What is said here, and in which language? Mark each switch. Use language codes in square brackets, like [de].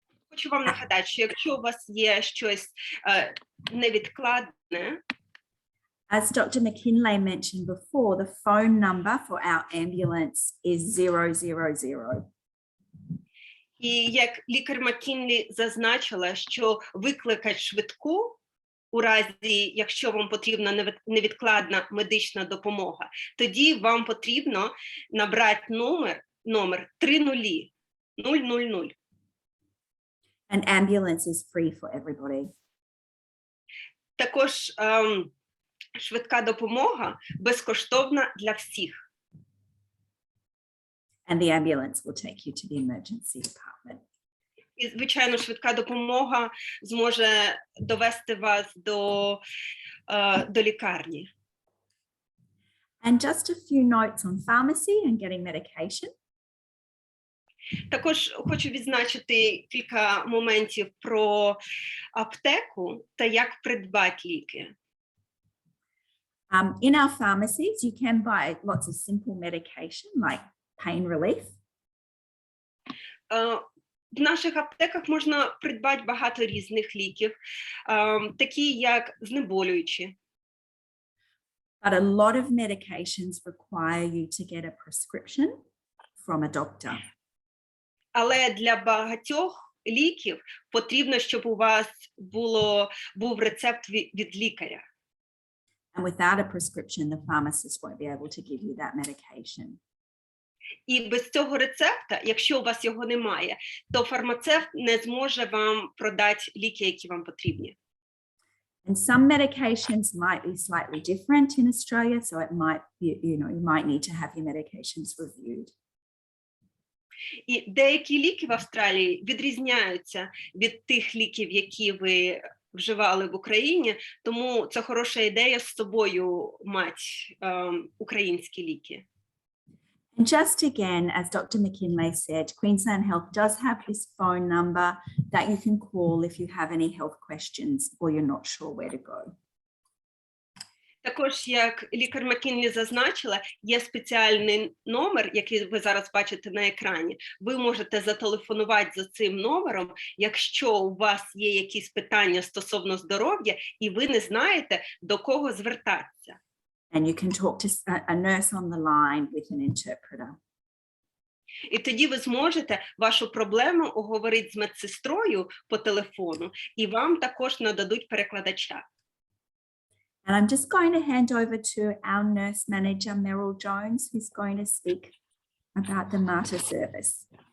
[uk] хочу вам нагадати, що якщо у вас є щось невідкладне, [en] as Dr. McKinlay mentioned before, the phone number for our ambulance is 000. [uk] І як лікар Маккінлі зазначила, що викликати швидку у разі, якщо вам потрібна невідкладна медична допомога, тоді вам потрібно набрати номер 30 000. [en] An ambulance is free for everybody. [uk] Також швидка допомога безкоштовна для всіх. [en] And the ambulance will take you to the emergency department. [uk] І, звичайно, швидка допомога зможе довести вас до лікарні. [en] And just a few notes on pharmacy and getting medication. [uk] Також хочу відзначити кілька моментів про аптеку та як придбати ліки. [en] In our pharmacies, you can buy lots of simple medication like pain relief. [uk] В наших аптеках можна придбати багато різних ліків, такі як знеболюючі. [en] But a lot of medications require you to get a prescription from a doctor. [uk] Але для багатьох ліків потрібно, щоб у вас був рецепт від лікаря. [en] And without a prescription, the pharmacist won't be able to give you that medication. [uk] І без цього рецепта, якщо у вас його немає, то фармацевт не зможе вам продати ліки, які вам потрібні. [en] And some medications might be slightly different in Australia, so it might be, you might need to have your medications reviewed. [uk] І деякі ліки в Австралії відрізняються від тих ліків, які ви вживали в Україні, тому це хороша ідея з собою мати українські ліки. [en] And just again, as Dr. McKinlay said, Queensland Health does have this phone number that you can call if you have any health questions or you're not sure where to go. [uk] Також, як лікар Маккінлі зазначила, є спеціальний номер, який ви зараз бачите на екрані. Ви можете зателефонувати за цим номером, якщо у вас є якісь питання стосовно здоров'я, і ви не знаєте, до кого звертатися. [en] And you can talk to a nurse on the line with an interpreter. [uk] І тоді ви зможете вашу проблему оговорити з медсестрою по телефону, і вам також нададуть перекладача. [en] And I'm just going to hand over to our nurse manager, Meryl Jones, who's going to speak about the Mater service.